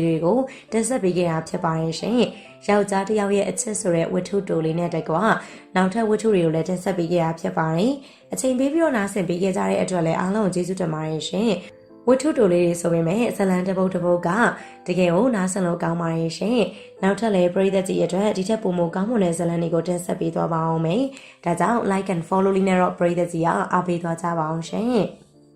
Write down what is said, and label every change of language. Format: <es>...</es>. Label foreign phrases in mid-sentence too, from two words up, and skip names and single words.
<my>တွေကိုတင်ဆက်ပေးခဲ့တာဖြစ်ပါတယ်ရှင်ယောက်ျားတစ်ယောက်ရဲ့အချစ်ဆိုတဲ့ဝတ္ထုတိုလေးနဲ့တကွာနောက်ထပ်ဝတ္ထုတွေကိုလည်းတင်ဆက်ပေးခဲ့တာဖြစ်ပါတယ်အချိန်ပေးပြီးတော့နားဆင်ပေးခဲ့ကြတဲ့အတွက်လည်းအားလုံးကိုကျေးဇူးတင်ပါတယ်ရှင်ဝတ္ထုတိုလေးတွေဆိုပေမဲ့ဇလန်တပုတ်ကတကယ်ကိုနားဆင်လို့ကောင်းပါတယ်ရှင်နောက်ထပ်လည်းပရိသတ်ကြီးအတွက်ဒီထက်ပိုမိုကောင်းမွန်တဲ့ဇလန်တွေကိုတင်ဆက်ပေးသွားပါအောင်မယ်ဒါကြောင့်</my> <en>like and follow</en> <my>လေးနဲ့တော့ပရိသတ်ကြီးအားပေးသွားကြပါအောင်ရှင်</my>